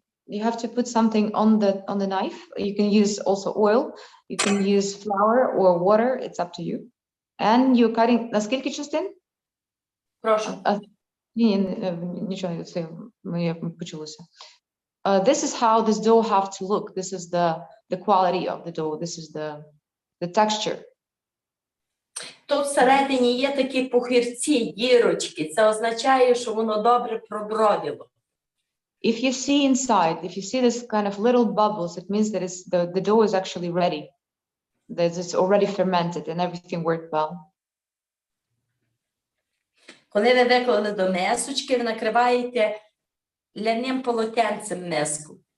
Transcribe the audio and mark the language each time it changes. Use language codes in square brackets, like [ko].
[en] You have to put something on the knife. You can use also oil. You can use flour or water. It's up to you. And you're cutting. [uk] На скільки частин? Прошу. Ні, нічого, це моє почулося. [en] This is how this dough have to look. This is the quality of the dough. This is the texture. [uk] Тут всередині є такі пухирці, дірочки. Це означає, що воно добре пробродило. [en] If you see inside, if you see this kind of little bubbles, it means that the dough is actually ready. That it's already fermented and everything worked well. [uk] Коли ви виклали до мисочки, ви накриваєте ляним полотенцем миску.